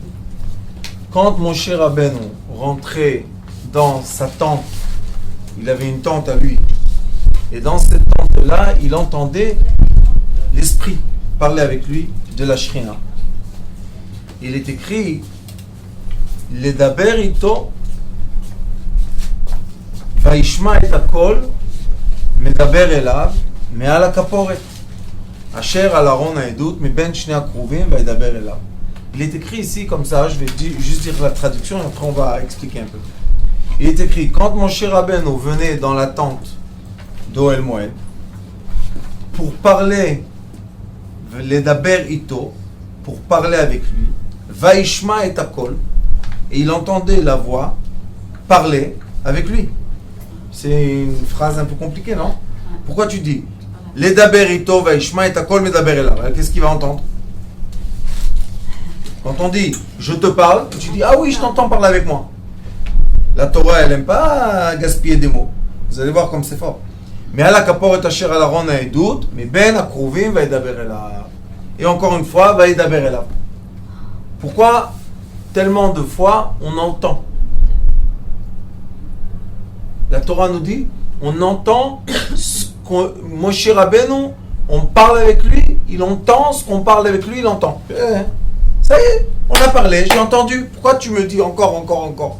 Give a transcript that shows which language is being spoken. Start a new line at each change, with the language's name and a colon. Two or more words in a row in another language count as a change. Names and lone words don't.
French: Quand Moshe Rabbeinu rentrait dans sa tente, il avait une tente à lui. Et dans cette tente-là, il entendait l'esprit parler avec lui de la Shrina. Il est écrit
Hebrew: לדבר אתו וישמע את הקול מדבר אליו מעל הכפרת אשר על ארון העדות מבין שני הכרובים וידבר אליו.
French: Il est écrit ici comme ça, je vais juste dire la traduction et après on va expliquer un peu. Il est écrit, quand Moshe Rabbeinu venait dans la tente d'Ohel Moed pour parler
Hebrew: לדבר אתו,
French: pour parler avec lui,
Hebrew: וישמע את הקול,
French: et il entendait la voix parler avec lui. C'est une phrase un peu compliquée, non? Pourquoi tu dis
Hebrew: לדבר אתו, וישמע את הקול, מדבר אליו?
French: Qu'est-ce qu'il va entendre? Quand on dit je te parle, tu dis ah oui, je t'entends parler avec moi. La Torah, elle n'aime pas gaspiller des mots. Vous allez voir comme c'est fort. Mais à la
Hebrew: כפרת אשר על ארון העדות, mais בן הכרובים וידבר אליו.
French: Et encore une fois,
Hebrew: וידבר אליו.
French: Pourquoi tellement de fois on entend? La Torah nous dit, on entend ce qu'on, Moshe Rabbeinu, on parle avec lui, il entend ce qu'on parle avec lui, il entend. Ça y est, on a parlé, j'ai entendu. Pourquoi tu me dis encore?